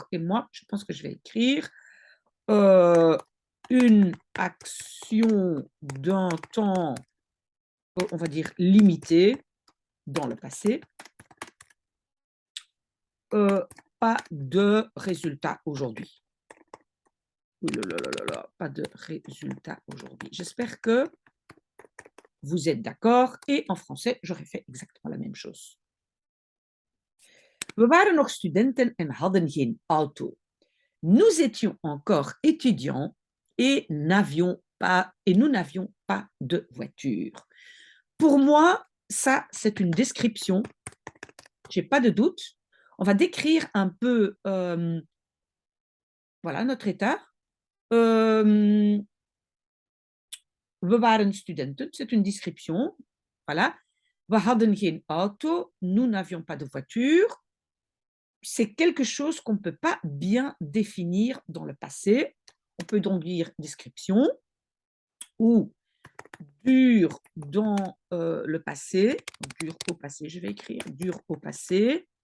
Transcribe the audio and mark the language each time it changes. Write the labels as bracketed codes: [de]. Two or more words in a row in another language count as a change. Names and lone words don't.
[fr] Et moi, je pense que je vais écrire une action d'un temps, on va dire, limité dans le passé. Pas de résultat aujourd'hui. Pas de résultat aujourd'hui. J'espère que vous êtes d'accord. Et en français, j'aurais fait exactement la même chose. [nl] We waren nog studenten en hadden geen auto. [fr] Nous étions encore étudiants et nous n'avions pas de voiture. Pour moi, ça, c'est une description. Je n'ai pas de doute. On va décrire un peu voilà, notre état. [nl] We waren studenten, [fr] c'est une description. Voilà. [nl] We hadden geen auto, [fr] nous n'avions pas de voiture. C'est quelque chose qu'on ne peut pas bien définir dans le passé. On peut donc dire description ou dur dans le passé, dur au passé, je vais écrire dur au passé.